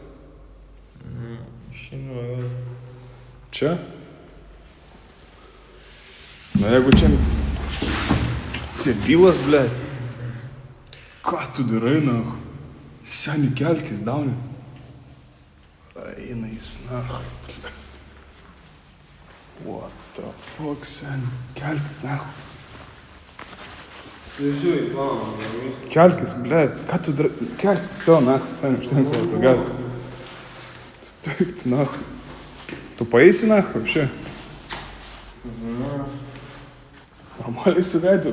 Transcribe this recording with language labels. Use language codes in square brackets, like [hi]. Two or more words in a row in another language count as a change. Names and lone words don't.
[lt] Šiandien. Čia? Na, jeigu čia... Tie bylas, ble. Ką tu darai, na? Seni, kelkis, dauni. Eina jis, na. [en] What the fuck, [lt] seni? Kelkis, na. Žiūrėk, mama. Kelkis, ble. Ką tu darai? Kelkis, savo, na. Seni, užtenka, tu gali. Taip, na. Tu paeisi, na, вообще? Normaliai su veidu.